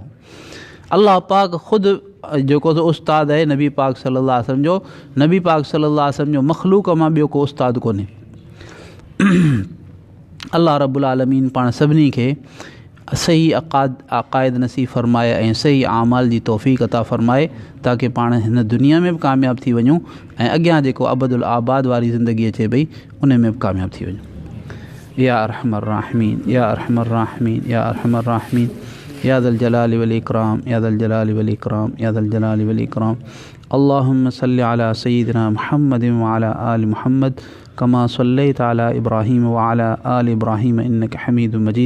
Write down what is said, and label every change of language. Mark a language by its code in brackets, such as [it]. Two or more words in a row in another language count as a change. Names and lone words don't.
[sd] अल्लाह पाक ख़ुदि जेको उस्तादु आहे नबी पाक [ar] صلى الله عليه وسلم [sd] जो, नबी पाक [ar] صلى الله عليه وسلم [sd] जो मख़लूक़ मां ॿियो को उस्तादु कोन्हे। अल्लाह [ar] رب العالمين [sd] पाण सभिनी खे सही अक़ाइद नसीब फ़रमाए ऐं सही आमाल जी तौफ़ीक़ अता फ़रमाए, ताकि पाण हिन दुनिया में बि कामयाबु थी वञूं ऐं अॻियां जेको [ar] أبد الآباد [sd] वारी ज़िंदगी अचे पई उन में बि कामयाबु थी वञूं। [ar] يا أرحم الراحمين، يا أرحم الراحمين، يا أرحم الراحمين، يا ذا الجلال والإكرام، يا ذا الجلال والإكرام، يا ذا الجلال والإكرام. اللهم صل على سيدنا محمد وعلى آل محمد كما صليت على إبراهيم وعلى آل إبراهيم إنك حميد مجيد.